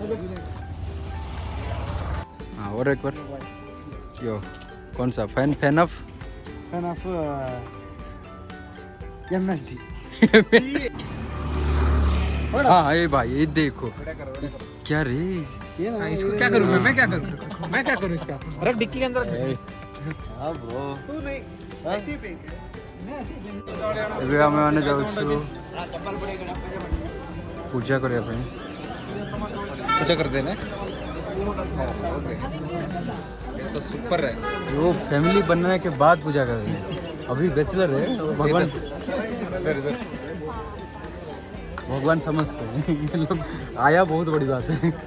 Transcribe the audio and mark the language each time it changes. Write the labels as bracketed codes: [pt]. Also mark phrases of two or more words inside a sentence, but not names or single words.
[hi] हाँ और एक बार यो कौन सा [en] fan of MSD. [hi] हाँ ये भाई ये देखो क्या रे इसको क्या करूँ मैं क्या करूँ इसका रख डिक्की के अंदर। हाँ ब्रो तू नहीं ऐसे ही फेंक [or] ଏବେ ଆମେମାନେ ଯାଉଛୁ ପୂଜା କରିବା ପାଇଁ। [hi] पूजा कर देना। ये तो सुपर है। वो फैमिली बनने के बाद पूजा कर रहे हैं, अभी बैचलर है। भगवान समझते हैं ये लोग आया बहुत बड़ी बात है।